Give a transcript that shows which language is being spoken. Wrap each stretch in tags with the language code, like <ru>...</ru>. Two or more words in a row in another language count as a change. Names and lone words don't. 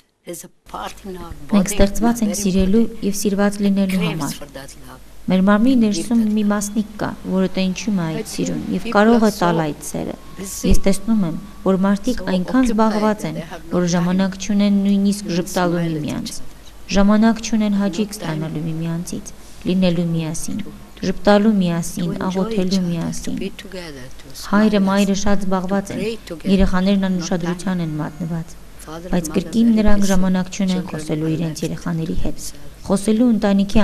<en>There's a part in our</en> <hy>Մենք</hy> <en>body</en> <hy>ստեղծված ենք սիրելու եւ սիրված լինելու համար։</hy> <en>for that love.</en> <hy>Մեր մարմնի ներսում մի մասնիկ կա, որը տենչում է այդ սիրուն եւ կարող է տալ այդ սերը։ Ես տեսնում եմ, որ մարդիկ այնքան զբաղված են, որ ժամանակ չունեն նույնիսկ ժպտալու միմյանց։ Ժամանակ չունեն հաճույք ստանալու միմյանցից, լինելու միասին, ժպտալու միասին, աղոթելու միասին։ Հայրը, մայրը շատ զբաղված են, երեխաներն անուշադրության են մատնված, բայց կրկին նրանք ժամանակ չունեն խոսելու իրենց երեխաների հետ, խոսելու ընտանիքի</hy>